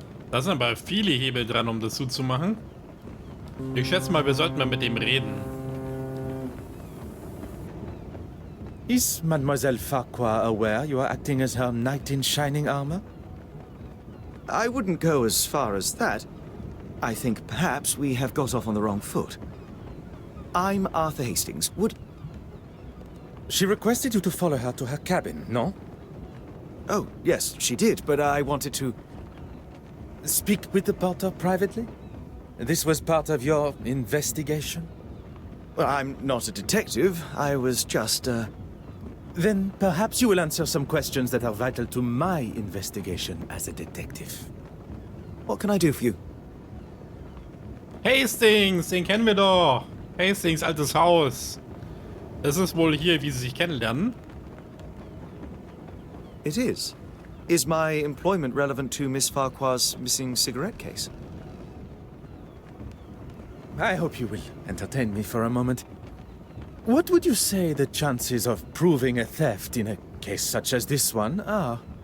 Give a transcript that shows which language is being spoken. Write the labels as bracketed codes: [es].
[de] Da sind aber viele Hebel dran, um das zuzumachen. Ich schätze mal, wir sollten mal mit dem reden. [en] Is Mademoiselle Farquhar aware you are acting as her knight in shining armor? I wouldn't go as far as that. I think perhaps we have got off on the wrong foot. I'm Arthur Hastings. She requested you to follow her to her cabin, no? Oh, yes, she did, but I wanted to... Speak with the porter privately? This was part of your investigation? Well, I'm not a detective. I was just, Then perhaps you will answer some questions that are vital to my investigation as a detective. What can I do for you? [de] Hastings, den kennen wir doch. Hastings, altes Haus. Das ist wohl hier, wie sie sich kennenlernen. [en] It is. Is my employment relevant to Miss Farquhar's missing cigarette case? I hope you will entertain me for a moment. What would you say the chances of proving a theft in a case such as this one are?